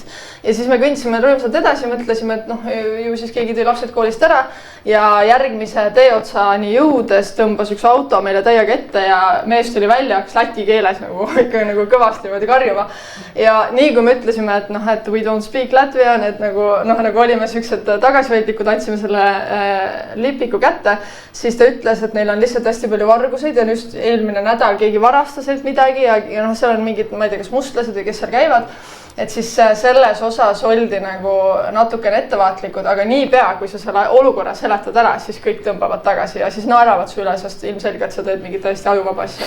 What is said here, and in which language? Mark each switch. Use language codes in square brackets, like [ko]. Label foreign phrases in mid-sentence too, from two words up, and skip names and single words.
[et] Ja siis me kõndisime rõõmsalt edasi, mõtlesime, et ju siis keegi tõi lapsed koolist ära ja järgmise tee otsani jõudes tõmbas üks auto meile täiega ette ja mees tuli välja, hakkas läti keeles ikka kõvasti karjuma. Ja nii kui me ütlesime, et [en] we don't speak Latvian, [et] et nagu olime siuksed tagasihoidlikud, andsime selle lipiku kätte, siis ta ütles, et neil on lihtsalt hästi palju varguseid ja just eelmine nädal keegi varastas midagi ja seal on mingid, ma ei tea, kas mustlased või kes seal käivad. Et siis selles osas oldi nagu natukene ettevaatlikud, aga niipea, kui sa selle olukorra seletad ära, siis kõik tõmbavad tagasi ja siis naeravad su üle, sest ilmselgelt sa teed mingit täiesti ajuvaba asja.